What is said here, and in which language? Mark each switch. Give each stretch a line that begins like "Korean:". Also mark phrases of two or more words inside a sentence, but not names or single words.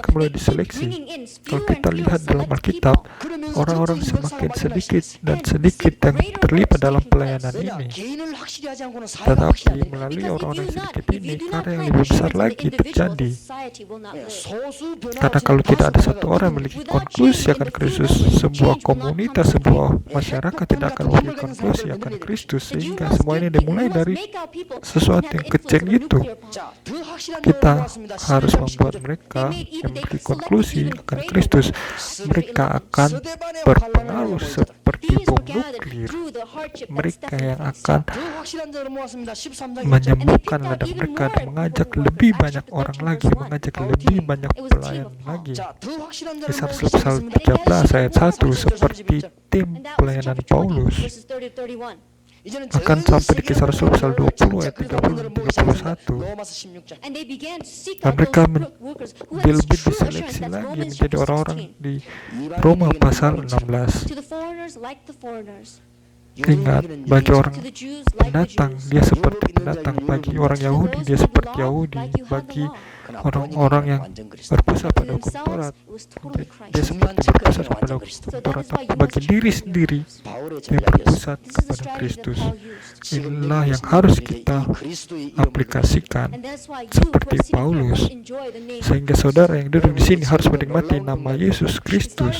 Indonesian: mereka mulai
English: they keep
Indonesian: diseleksi.
English: bringing in
Indonesian: Kalau
English: fewer
Indonesian: kita
English: and fewer
Indonesian: lihat dalam
English: select
Indonesian: Alkitab,
English: people.
Indonesian: orang-orang semakin sedikit dan sedikit yang terlibat dalam pelayanan
Korean: 왜냐?
Indonesian: ini.
Korean: 개인을 확실히 하지 않고는 사회가
Indonesian: Tetapi
Korean: 확실히 안 돼.
Indonesian: melalui
English: Because
Indonesian: orang-orang
English: if
Indonesian: sedikit
English: you
Indonesian: ini,
English: do not
Indonesian: karya yang
English: plant
Indonesian: lebih besar
English: assurance in
Indonesian: lagi
English: the individual,
Indonesian: terjadi.
English: society will not live.
Korean: 소수 변화
Indonesian: Karena
Korean: 없이
Indonesian: kalau tidak ada
Korean: 다수
Indonesian: satu
Korean: 변화가
Indonesian: orang yang
Korean: 없으면
Indonesian: memiliki
English: Without
Indonesian: konklusi
English: change
Indonesian: akan
English: in the
Indonesian: Kristus,
English: few members,
Indonesian: sebuah
English: change will not
Indonesian: komunitas,
English: come.
Indonesian: sebuah masyarakat tidak akan memiliki konklusi akan Kristus,
English: That you
Indonesian: sehingga
English: must
Indonesian: semua ini
English: give-
Indonesian: dimulai
English: you must
Indonesian: dari
English: make out people
Indonesian: sesuatu
English: that
Indonesian: yang
English: have the
Indonesian: kecil
English: influence of a
Indonesian: itu.
English: nuclear bomb.
Korean: 자, 더 확실한
Indonesian: Kita
Korean: 결과가 왔습니다.
Indonesian: harus
Korean: 11장
Indonesian: membuat
Korean: 19절.
Indonesian: mereka yang memiliki konklusi akan Kristus. Mereka akan berpengaruh seperti bom nuklir. Mereka yang akan
Korean: 더 확실한 자를 모았습니다. 13장 1절.
Indonesian: menyembuhkan ladang mereka dan mengajak lebih banyak orang lagi, mengajak lebih banyak pelayan lagi.
Korean: 자, 더 확실한 자를
Indonesian: Kisah
Korean: 모았습니다.
Indonesian: pasal 13 ayat 1 seperti tim
English: And that was
Indonesian: pelayanan
English: chapter 20,
Indonesian: Paulus.
English: verses 30 to 31.
Korean: 이제는
Indonesian: Akan
Korean: 전
Indonesian: sampai di kisah Rasul pasal 20 ayat 30
Korean: 진짜
Indonesian: dan
Korean: 그리스도를 보기 시작합니다.
Indonesian: 31.
Korean: 로마서 16장.
English: And they began to seek
Indonesian: Dan
English: out
Indonesian: mereka
English: those workers who had
Indonesian: lebih
English: this true assurance.
Indonesian: diseleksi
English: That's
Indonesian: lagi
English: Romans
Indonesian: menjadi
English: chapter
Indonesian: orang-orang
English: 16.
Indonesian: di Roma pasal 16.
English: To the foreigners like the foreigners,
Indonesian: Ingat, bagi orang
English: to the Jews like the
Indonesian: pendatang
English: Jews.
Indonesian: dia seperti pendatang, bagi orang Yahudi dia seperti Yahudi, bagi orang-orang yang berpusat pada hukum Taurat, dia seperti berpusat pada hukum Taurat, tapi bagi diri sendiri dia berpusat kepada Kristus. Inilah yang harus kita aplikasikan seperti Paulus, sehingga saudara yang duduk di sini harus menikmati nama Yesus Kristus.